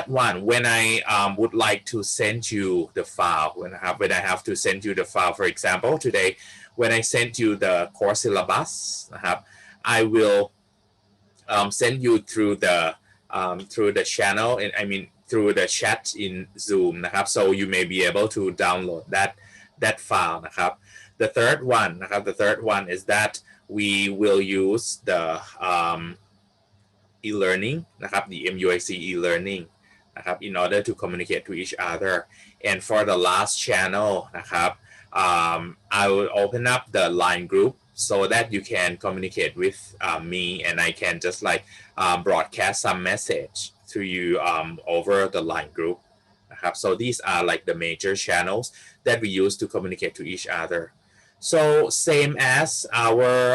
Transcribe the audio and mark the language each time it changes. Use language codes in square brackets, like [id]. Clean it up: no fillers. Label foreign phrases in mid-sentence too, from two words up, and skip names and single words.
[en] one, when I would like to send you the file, when I have to send you the file, for example, today, when I send you the course syllabus, I will send you through the channel, and I mean through the chat in Zoom, so you may be able to download that file, The third one is that we will use the e-learning นะครับ the MUIC e-learning นะครับ in order to communicate to each other and for the last channel นะครับ I will open up the line group so that you can communicate with me and I can just like broadcast some message to you over the line group นะครับ so these are like the major channels that we use to communicate to each other so same as our